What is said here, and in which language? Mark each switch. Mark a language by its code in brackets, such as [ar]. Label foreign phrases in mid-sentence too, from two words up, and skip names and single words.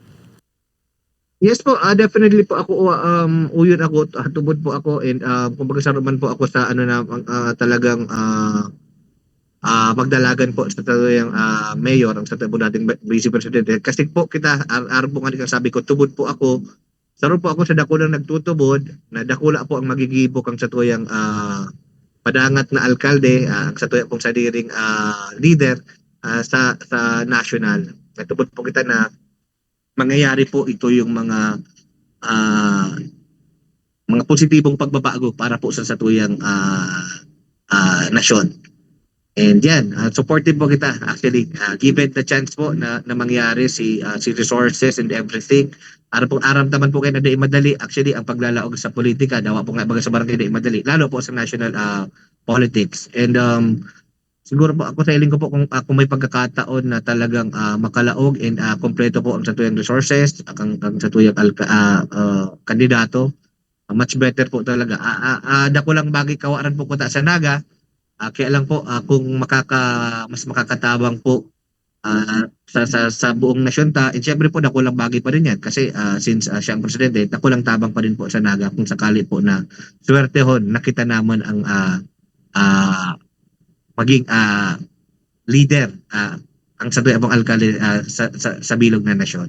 [bik] Yes po, definitely po ako uyon ako tubod po ako and kumbaga sa man po ako sa ano na talagang magdalagan po sa tuyang mayor ang sa po dating vice presidente kasi po kita araw po nga sabi ko tubod po ako saro po ako sa dakulang nagtutubod na dakula po ang magigibo kang sa tuyang padangat na alkalde ang sa tuyang pong sadiring leader sa national. Natubod po kita na mangyayari po ito yung mga ah, mga positibong pagbabago para po sa satuyang nasyon. And yan, supportive po kita actually. [en] Given the chance [bik] po na mangyari si [en] resources and everything. [bik] Aramdaman po kayo na di madali. Actually, ang paglalaog sa politika, dawa po nga baga sa barangay di madali. Lalo po sa [en] national politics. [bik] And siguro po ako sa iling ko po kung may pagkakataon na talagang makalaog and kompleto po ang satuyang resources, ang satuyang kandidato, [en] much better [bik] po talaga. Dako lang bagay kawaran po ko ta sa Naga. Kaya lang po kung mas makakatabang po sa buong nasyon ta, and syempre po nakulang bagay pa rin yan kasi since siya ang presidente, nakulang tabang pa rin po sa Naga kung sakali po na swertehon nakita naman ang maging leader ang sa abang alkalde sa bilog na nasyon.